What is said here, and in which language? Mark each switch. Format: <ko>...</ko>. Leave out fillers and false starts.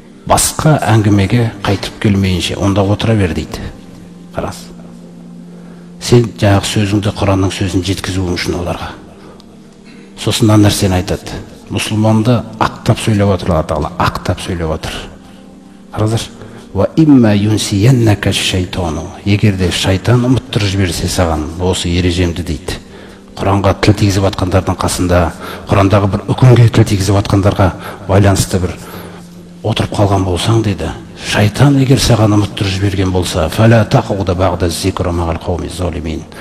<kk>басқа әңгімеге қайтып келмейінше онда отыра бер дейді. Қараңыз. Сен жаңағы сөзіңді, Құранның сөзін жеткізуің үшін оларға. Сосын мына нәрсені айтады. Мұсылманды ақтап сөйлеп отыр Алла Тағала, ақтап сөйлеп отыр. Қараңыздар.</kk> <ar>Ва имма юнсияннака шайтану.</ar> <kk>Егер де шайтан ұмыттырып жіберсе саған осы ережемді дейді. Құранға тіл тигізіп атқандардың қасында, Құрандағы бір үкімге тіл тигізіп атқандарға байланысты бір отырып қалған болсаң дейді. Шайтан егер саған ұмыттырып жіберген болса,</kk> <ar>фәлә тақуда бағда зикра мағал қауми залимин.</ar>